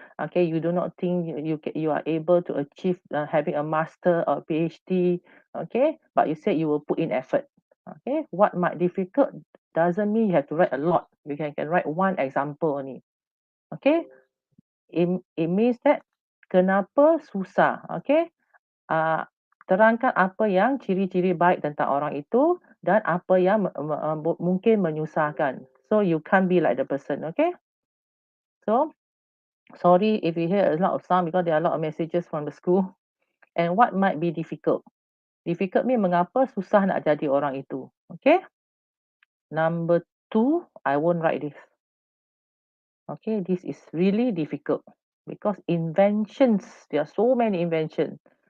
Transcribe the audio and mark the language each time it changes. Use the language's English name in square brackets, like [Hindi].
[English] Okay, you do not think you are able to achieve having a master or PhD. Okay, but you said you will put in effort. Okay, what might difficult doesn't mean you have to write a lot. You can write one example only. Okay, it means that [Malay] kenapa susah. Okay, terangkan apa yang ciri-ciri baik tentang orang itu dan apa yang mungkin menyusahkan. [English] So you can't be like the person, okay? So sorry if you hear a lot of sound because there are a lot of messages from the school. And what might be difficult? Difficult mean [Malay] mengapa susah nak jadi orang itu, [English] okay? Number 2, I won't write this. Okay, this is really difficult because inventions, there are so many inventions.